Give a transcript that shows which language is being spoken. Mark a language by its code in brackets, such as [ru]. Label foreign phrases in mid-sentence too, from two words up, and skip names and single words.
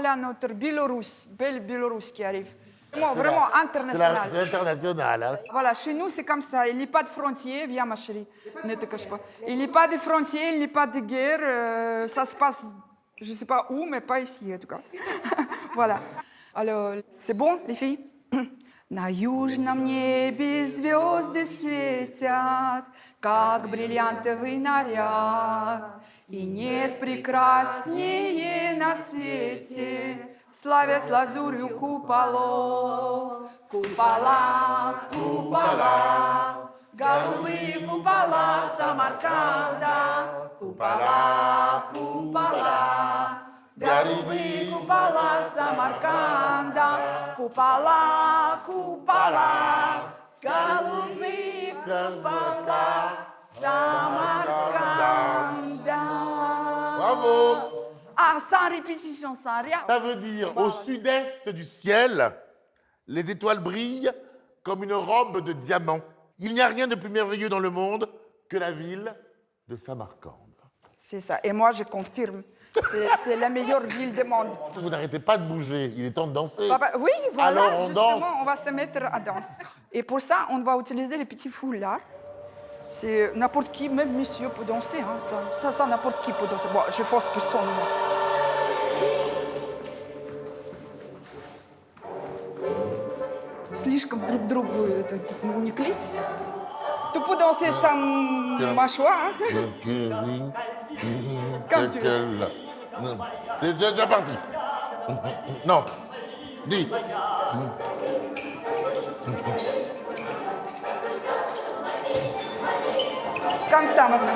[fr] Ah, voilà notre Biélorusse, belle Biélorusse qui arrive. Vraiment international. C'est international. Hein. Voilà, chez nous, c'est comme ça. Il n'y a pas de frontières. Viens, ma chérie, ne te cache pas. Il n'y a pas de frontières, il n'y a pas de guerre. Ça se passe, je ne sais pas où, mais pas ici, en tout cas. Voilà. Alors, c'est bon, les filles? [ru] На южном небе звезды светят, как бриллиантовый наряд. И нет прекраснее на свете, славясь лазурью куполов. Купола, купола, голубые купола Самарканда. Купола, купола, голубые купола Самарканда. Купола, купола, голубые купола Самарканда. [fr] Bravo. Ah, sans répétition, sans rien. Ça veut dire, au sud-est du ciel, les étoiles brillent comme une robe de diamants. Il n'y a rien de plus merveilleux dans le monde que la ville de Samarcande. C'est ça. Et moi, je confirme. C'est la meilleure ville du monde. Vous n'arrêtez pas de bouger, il est temps de danser. Papa, oui, voilà, Alors, on justement, danse. on va se mettre à danser. Et pour ça, on va utiliser les petits foulards. C'est n'importe qui, même monsieur peut danser. Hein, ça, n'importe qui peut danser. Bon, je force personne. Moi. [ru] Слишком друг другу это, не клейтесь. [fr] Tu peux danser sans mâchoire. Hein? Comme tu veux. C'est déjà parti. Non. Dis. Comme ça maintenant.